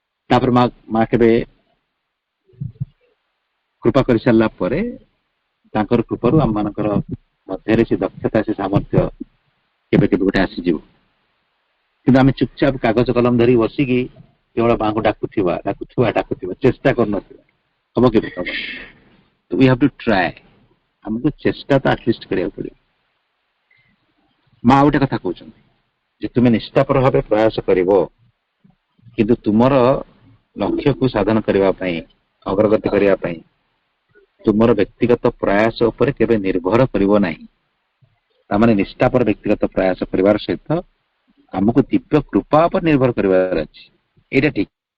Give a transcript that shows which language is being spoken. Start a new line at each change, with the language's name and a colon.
Odia: ତାପରେ ମା କେବେ କୃପା କରିସାରିଲା ପରେ ତାଙ୍କର କୃପାରୁ ଆମମାନଙ୍କର ମଧ୍ୟରେ ସେ ଦକ୍ଷତା, ସେ ସାମର୍ଥ୍ୟ କେବେ କେବେ ଗୋଟେ ଆସିଯିବ। କିନ୍ତୁ ଆମେ ଚୁପଚାପ କାଗଜ କଲମ ଧରି ବସିକି କେବଳ ମାଙ୍କୁ ଡାକୁଥିବା, ଚେଷ୍ଟା କରୁନଥିବା, ହବ କେବେ? ହବ।
English: We have to try.
Hindi: हमको चेष्टा तो एटलिस्ट
Odia: କରିବାକୁ ପଡିବ। ମା ଗୋଟେ କଥା କହୁଛନ୍ତି ଯେ ତୁମେ ନିଷ୍ଠାପର ଭାବେ ପ୍ରୟାସ କରିବ, କିନ୍ତୁ ତୁମର ଲକ୍ଷ୍ୟକୁ ସାଧନ କରିବା ପାଇଁ, ଅଗ୍ରଗତି କରିବା ପାଇଁ ତୁମର ବ୍ୟକ୍ତିଗତ ପ୍ରୟାସ ଉପରେ କେବେ ନିର୍ଭର କରିବ ନାହିଁ। ତାମାନେ ନିଷ୍ଠାପର ବ୍ୟକ୍ତିଗତ ପ୍ରୟାସ କରିବାର ସହିତ ଆମକୁ ଦିବ୍ୟ କୃପା ଉପରେ ନିର୍ଭର କରିବାର ଅଛି, ଏଇଟା ଠିକ।